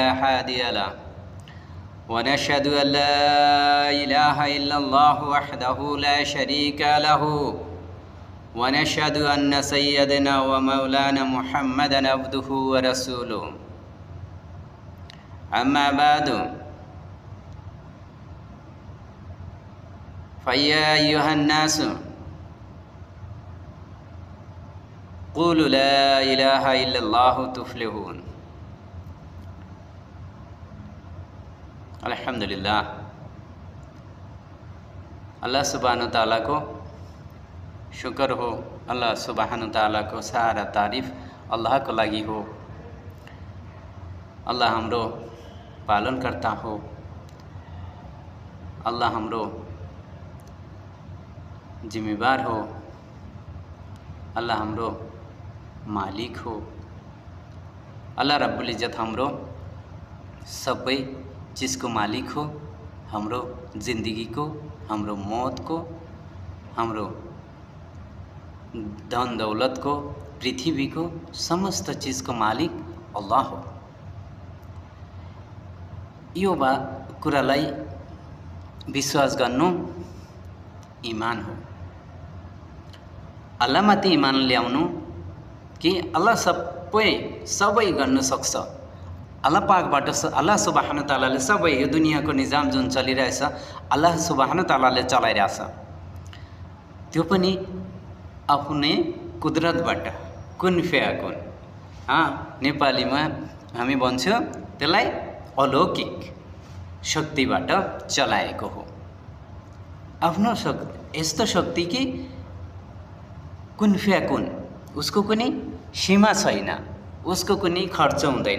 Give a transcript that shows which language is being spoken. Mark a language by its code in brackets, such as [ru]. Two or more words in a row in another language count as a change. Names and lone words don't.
[ar] هادي له ونشهد أن لا إله إلا الله وحده لا شريك له ونشهد أن سيدنا ومولانا محمدا عبده ورسوله أما بعد فيا أيها الناس قولوا لا إله إلا الله تفلحوا. [ne] अल्हम्दुलिल्लाह, [ar] الله سبحانه وتعالى [ne] को शुक्र हो। [ar] الله سبحانه وتعالى [ne] को सारा तारीफ अल्लाह को लागि हो। अल्लाह हाम्रो पालन करता हो। अल्लाह हाम्रो जिम्मेवार हो। अल्लाह हाम्रो मालिक हो। [ar] الله رب العزة [ne] हाम्रो सबै चीज़को मालिक हो। हाम्रो जिंदगी को, हाम्रो मौत को, हाम्रो धन दौलत को, पृथ्वी को, समस्त चीज़ को मालिक अल्लाह हो। यो कुरालाई विश्वास गर्नु ईमान हो। अल्लाह माथि ईमान ल्याउनु कि अल्लाह सबै गर्न सक्छ। अल्लाह पाकबाट [ar] الله سبحانه [ne] तआलाले सबै यो दुनियाँको निजाम जुन चलिरहेछ [ar] الله سبحانه [ne] तआलाले चलाइरहेछ। त्यो पनि आफ्नै कुदरतबाट, [ar] كن فيكون. [ne] नेपालीमा हामी भन्छौँ त्यसलाई अलौकिक शक्तिबाट चलाएको हो। आफ्नो यस्तो शक्ति कि [ar] كن فيكون, [ne] उसको कुनै सीमा छैन, उसको कुनै खर्च हुँदैन।